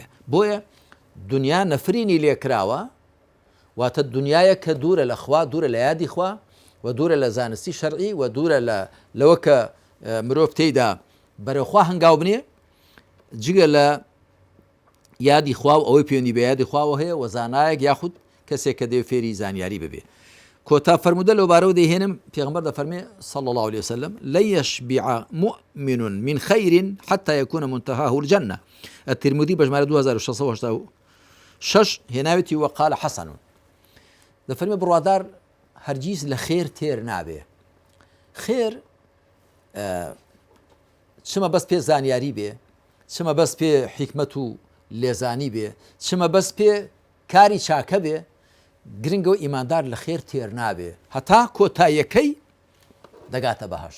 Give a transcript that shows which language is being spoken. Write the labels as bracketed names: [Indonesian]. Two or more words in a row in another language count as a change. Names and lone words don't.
[Central Kurdish] بۆیە دنیا نەفرینی لێکراوە واتە دنیاە کە دوورە لە خوا، دوورە لە یادی خوا و دوورە لە زانستی شەرعی و دوورە لەوە کە مرۆڤ تێیدا بەرەوخوا هەنگاو بنێ جگە لە یادی خوا و ئەوەی پەیوەندی بە یادی خواوە هەیە و زانایەک یاخود کەسێک کە دەوێت فێری زانیاری ببێ. کۆتا فەرموودە لەوبارەوە دەیهێنم پێغەمبەر دەفەرمێ [Arabic] صلى الله عليه وسلم لن يشبع مؤمن من خير حتى يكون منتهاه الجنة. [Central Kurdish] الترمذي بجمارة 2686 هێناوێتی [Arabic] وقال حسن. [Central Kurdish] دەفەرمێ بڕوادار هەرگیز لە خێر تێر نابێ. خێر چمە بەس پێ زانیاری بێ، چمە بەس پێ حیکمەت و لێزانی بێ، چمە بەس پێ کاری چاکە بێ، گرنگە و ئیماندار لە خێر تێر نابێ هەتا کۆتاییەکەی دەگاتە بەهەشت.